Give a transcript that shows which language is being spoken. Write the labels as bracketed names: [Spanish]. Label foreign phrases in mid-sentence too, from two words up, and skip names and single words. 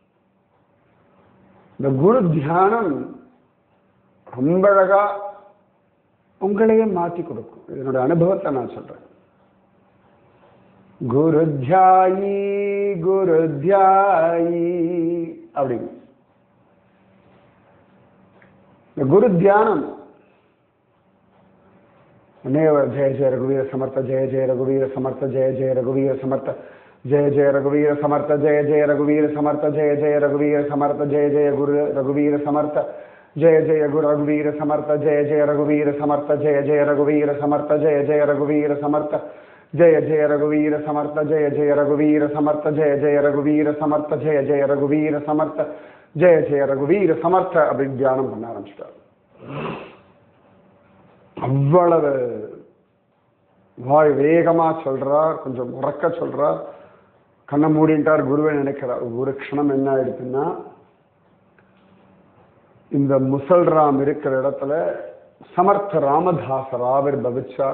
[Tamil] இந்த குரு தியானம் ரொம்ப அழகா உங்களையே மாற்றி கொடுக்கும். இதனோட அனுபவத்தை நான் சொல்றேன். குரு தியாயி குரு தியாயி அப்படிங்க. இந்த குரு தியானம் [Marathi] जय जय रघुवीर समर्थ, जय जय रघुवीर समर्थ, जय जय रघुवीर समर्थ, जय जय रघुवीर समर्थ, जय जय रघुवीर समर्थ, जय जय रघुवीर समर्थ, जय जय गुरु रघुवीर समर्थ, जय जय गुरु रघुवीर समर्थ, जय जय रघुवीर समर्थ, जय जय रघुवीर समर्थ, जय जय रघुवीर समर्थ, जय जय रघुवीर समर्थ, जय जय रघुवीर समर्थ, जय जय रघुवीर समर्थ, जय जय रघुवीर समर्थ, जय जय रघुवीर समर्थ [Tamil] அப்படி தியானம் பண்ண ஆரம்பிச்சிட்டார். அவ்வளவு வாய் வேகமா சொல்றார், கொஞ்சம் உறக்க சொல்றார், கண்ணை மூடிட்டார், குருவை நினைக்கிறார். ஒரு க்ஷணம் என்ன ஆயிடுச்சுன்னா, இந்த முசல்ராம் இருக்கிற இடத்துல சமர்த்த ராமதாசர் ஆவிர்பவிச்சார்.